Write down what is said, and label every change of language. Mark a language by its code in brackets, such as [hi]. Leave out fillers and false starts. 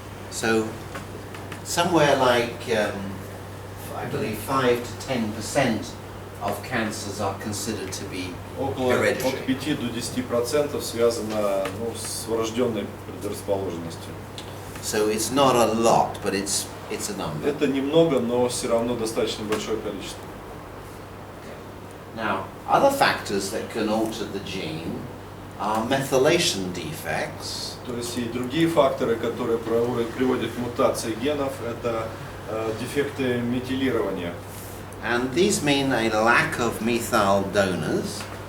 [en] So somewhere like I believe 5 to 10% of cancers are considered to be [ru] Около от [en] hereditary. [ru] 5 до 10% связано с врожденной предрасположенностью. [en] So it's not a lot, but it's a number. [ru] Это немного, но все равно достаточно большое количество. [en] Now, Other factors that can alter the gene are methylation defects. [ru] То есть и другие факторы, которые приводят к мутации генов, это дефекты метилирования. [en] And these mean a lack of methyl donors.